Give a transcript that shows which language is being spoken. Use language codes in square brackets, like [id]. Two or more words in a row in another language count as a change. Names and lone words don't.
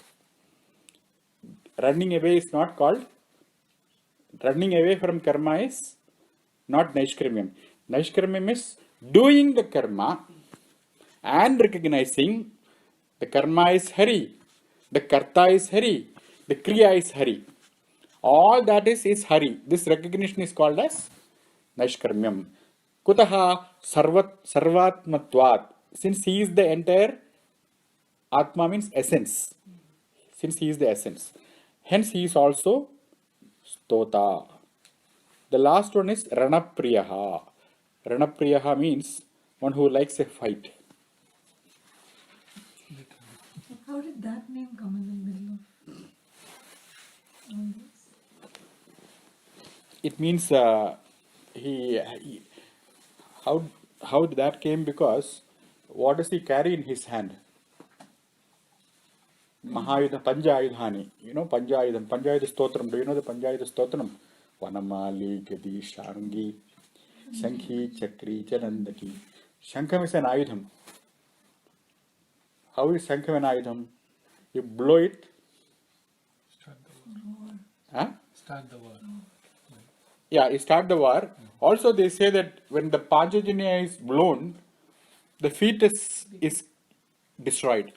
[en] Running away is not called. Running away from karma is not Naishkarmyam. Naishkarmyam is doing the karma and recognizing the karma is Hari, the karta is Hari, the kriya is Hari. All that is Hari. This recognition is called as Naishkarmyam. [sa] Kutaha sarvatmatvat. [en] Since he is the entire, Atma means essence. Since he is the essence. Hence he is also Stota. The last one is Ranapriyaha. Ranapriyaha means one who likes a fight. How did that name come in the middle of all this? It means how that came because what does he carry in his hand? [sa] Mahayudha Panjayudhani. [en] You know Panjayudham. Panjayudha Stotram. Do you know the Panjayudha Stotram? [sa] Vanamali, Gadi, Shangi, Shankhi, Chakri, Chanandaki. [en] Shankam is an Ayudham. How is Shankam an Ayudham? You blow it Huh? Start the war. Yeah, you start the war. Also, they say that when the Panchajanya is blown, the fetus is destroyed.